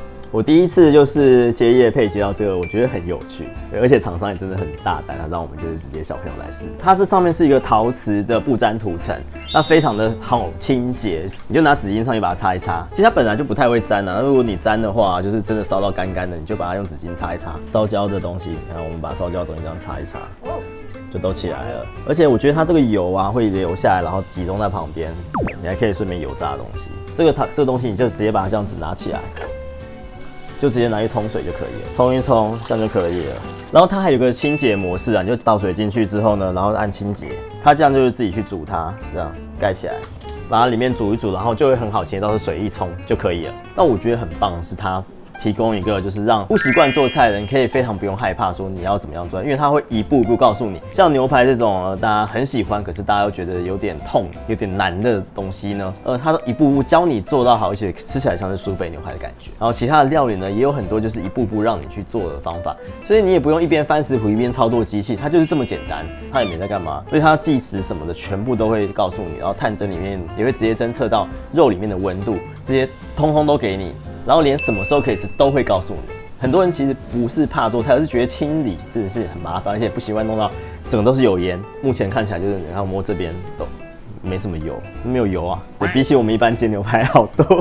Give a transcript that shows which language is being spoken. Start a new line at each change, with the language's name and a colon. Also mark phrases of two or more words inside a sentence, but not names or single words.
Chinese: 我第一次就是接業配接到這個，我覺得很有趣，而且廠商也真的很大膽，讓我們就是直接小朋友來試。它是上面是一個陶瓷的不粘塗層，那非常的好清潔，你就拿紙巾上去把它擦一擦。其實它本來就不太會粘啊，如果你粘的話，就是真的燒到乾乾的，你就把它用紙巾擦一擦。燒焦的東西，然後我們把燒焦的東西這樣擦一擦，就都起來了。而且我覺得它這個油啊會流下來，然後集中在旁邊，你還可以順便油炸的東西。這個東西你就直接把它這樣子拿起來。就直接拿去沖水就可以了，沖一沖這樣就可以了。然後它還有個清潔模式啊，你就倒水進去之後呢，然後按清潔，它這樣就是自己去煮它，這樣蓋起來，把它裡面煮一煮，然後就會很好清潔，到時候水一沖就可以了。那我覺得很棒的是它提供一個就是讓不習慣做菜的人可以非常不用害怕說你要怎麼樣做，因為它會一步一步告訴你。像牛排這種大家很喜歡，可是大家又覺得有點痛、有點難的東西呢，它都一步步教你做到好，而且吃起來像是舒肥牛排的感覺。然後其他的料理呢，也有很多就是一步步讓你去做的方法，所以你也不用一邊翻食譜一邊操作機器，它就是這麼簡單，它也沒在幹嘛，所以它計時什麼的全部都會告訴你，然後探針裡面也會直接偵測到肉裡面的溫度，這些通通都給你。然後連什麼時候可以吃都會告訴你。很多人其實不是怕做菜，而是覺得清理真的是很麻煩，而且不習慣弄到整個都是油煙。目前看起來就是，你看摸這邊都沒什麼油，沒有油啊，比起我們一般煎牛排好多。